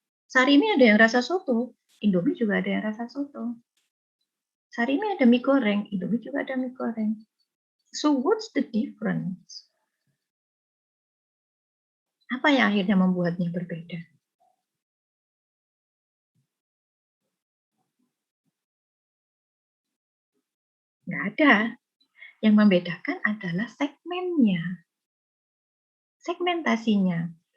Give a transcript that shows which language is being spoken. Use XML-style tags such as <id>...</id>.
<id>Sarimi ada yang rasa soto, Indomie juga ada yang rasa soto. Sarimi ada mie goreng, Indomie juga ada mie goreng.</id> <en>So what's the difference?</en> <id>Apa yang akhirnya membuatnya berbeda? Nggak ada. Yang membedakan adalah segmennya, segmentasinya.</id>